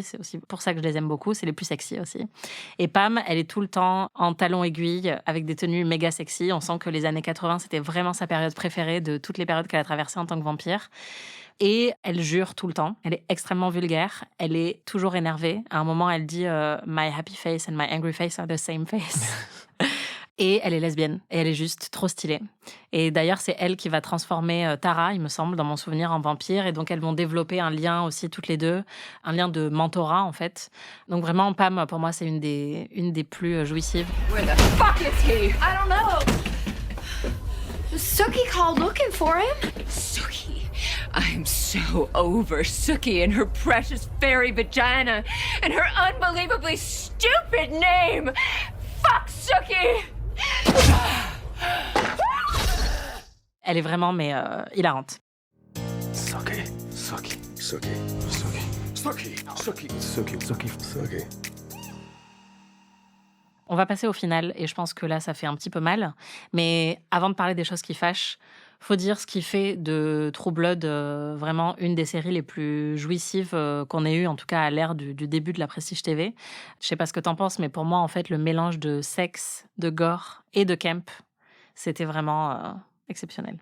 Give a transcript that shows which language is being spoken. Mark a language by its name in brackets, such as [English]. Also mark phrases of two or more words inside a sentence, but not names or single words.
[French] C'est aussi pour ça que je les aime beaucoup. C'est les plus sexy aussi. Et Pam, elle est tout le temps en talons aiguilles avec des tenues méga sexy. On sent que les années 80, c'était vraiment sa période préférée de toutes les périodes qu'elle a traversées en tant que vampire. Et elle jure tout le temps. Elle est extrêmement vulgaire. Elle est toujours énervée. À un moment, elle dit « [English] My happy face and my angry face are the same face ». [French] Et elle est lesbienne. Et elle est juste trop stylée. Et d'ailleurs, c'est elle qui va transformer Tara, il me semble, dans mon souvenir, en vampire. Et donc, elles vont développer un lien aussi, toutes les deux. Un lien de mentorat, en fait. Donc, vraiment, Pam, pour moi, c'est une des plus jouissives. [English] Where the fuck is he? I don't know. Suki called looking for him. Suki. I'm so over Suki and her precious fairy vagina and her unbelievably stupid name. Fuck Suki! [French] Elle est vraiment, mais hilarante. [English] Sucky, Sucky, Sucky, Sucky, Sucky, Sucky, Sucky, Sucky, Sucky. [French] On va passer au final, et je pense que là, ça fait un petit peu mal. Mais avant de parler des choses qui fâchent, faut dire ce qui fait de True Blood vraiment une des séries les plus jouissives qu'on ait eues, en tout cas à l'ère du début de la Prestige TV. Je sais pas ce que t'en penses, mais pour moi, en fait, le mélange de sexe, de gore et de camp, c'était vraiment exceptionnel.